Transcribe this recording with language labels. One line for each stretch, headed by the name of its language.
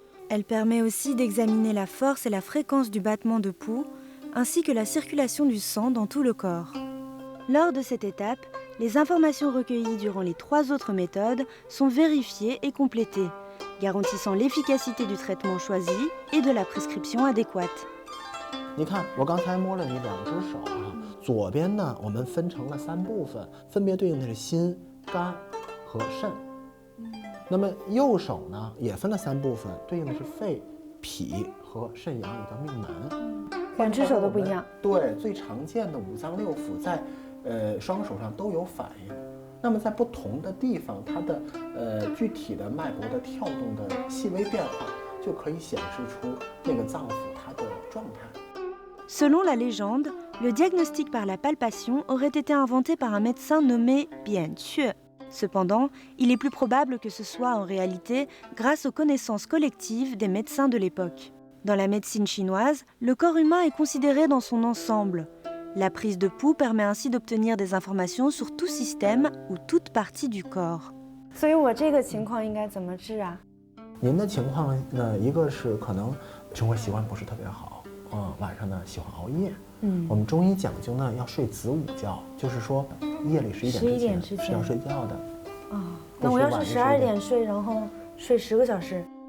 French: Elle permet aussi d'examiner la force et la fréquence du battement de pouls, ainsi que la circulation du sang dans tout le corps. Lors de cette étape, les informations recueillies durant les 3 autres méthodes sont vérifiées et complétées, garantissant l'efficacité du traitement choisi et de la prescription adéquate.
Chinese: 你看我刚才摸了你2只手啊，左边呢我们分成了3部分，分别对应的是心、肝和肾。那么右手呢也分了3部分，对应的是肺、脾和肾阳里的命门。 2只手都不一样。对，最常见的5脏6腑在双手上都有反应。那么在不同的地方，它的具体的脉搏的跳动的细微变化，就可以显示出那个脏腑它的状态。
French: Selon la légende, le diagnostic par la palpation aurait été inventé par un médecin nommé Bian Chue. Cependant, il est plus probable que ce soit en réalité grâce aux connaissances collectives des médecins de l'époque. Dans la médecine chinoise, le corps humain est considéré dans son ensemble. La prise de pouls permet ainsi d'obtenir des informations sur tout système ou toute partie du corps.
Chinese: 所以我这个情况应该怎么治啊？您的情况呢，一个是可能生活习惯不是特别好，晚上呢喜欢熬夜。我们中医讲究呢要睡子午觉，就是说夜里11点之前是要睡觉的。那我要是12点睡，然后睡10个小时。